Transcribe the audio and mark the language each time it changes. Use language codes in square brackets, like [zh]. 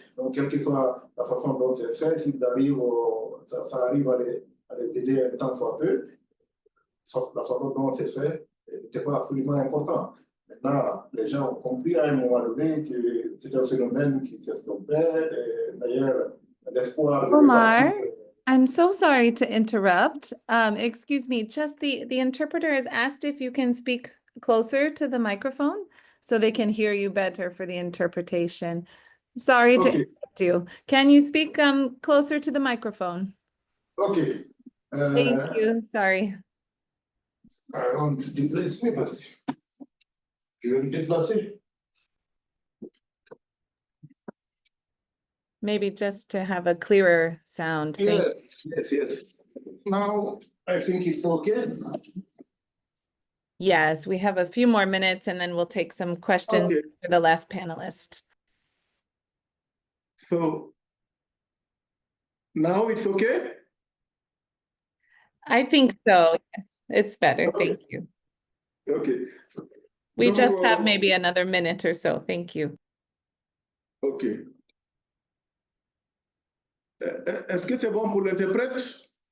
[fr] Donc, quelle que soit la façon dont c'est fait, s'ils arrivent, ça arrive à les aider un temps soit peu, la façon dont c'est fait n'était pas absolument important. Maintenant, les gens ont compris à un moment donné que c'était un phénomène qui s'estompait. D'ailleurs, l'espoir de [en] Omar, [fr] répartir. [en] I'm so sorry to interrupt. Excuse me, just the interpreter has asked if you can speak closer to the microphone so they can hear you better for the interpretation. Sorry to interrupt you. Can you speak closer to the microphone? Okay. Thank you. Sorry. I want to [fr] déplacer me parce que je vais me déplacer. [en] Maybe just to have a clearer sound. Thank you. Yes. Now, I think it's okay. Yes, we have a few more minutes and then we'll take some questions Okay. for the last panelist. So, now it's okay? I think so. Yes, it's better. Okay. Thank you. Okay. We [fr] Donc, [en] just have maybe another minute or so. Thank you. Okay. [fr] Est-ce que c'est bon pour l'interprète?